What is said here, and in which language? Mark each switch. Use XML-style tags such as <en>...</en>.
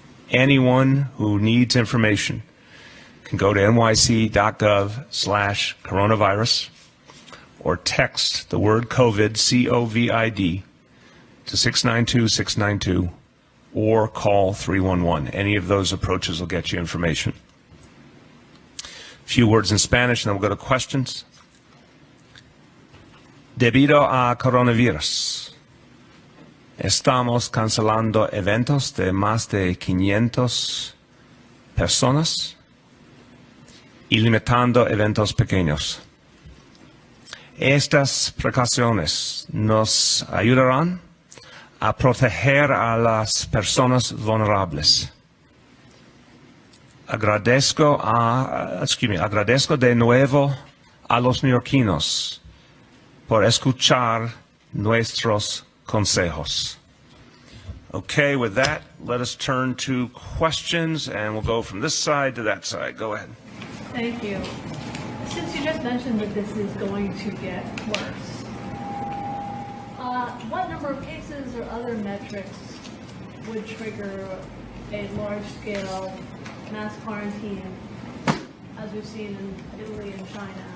<en>Anyone who needs information can go to nyc.gov/coronavirus or text the word COVID, COVID, to 692-692 or call 311. Any of those approaches will get you information. Few words in Spanish, and then we'll go to questions.</en> <es>Debido a coronavirus, estamos cancelando eventos de más de 500 personas y limitando eventos pequeños. Estas precauciones nos ayudarán a proteger a las personas vulnerables. Agradezco de nuevo a los neoyorquinos por escuchar nuestros consejos.</es> <en>Okay, with that, let us turn to questions, and we'll go from this side to that side. Go ahead. Thank you. Since you just mentioned that this is going to get worse, what number of cases or other metrics would trigger a large-scale mass quarantine, as we've seen in Italy and China?</en>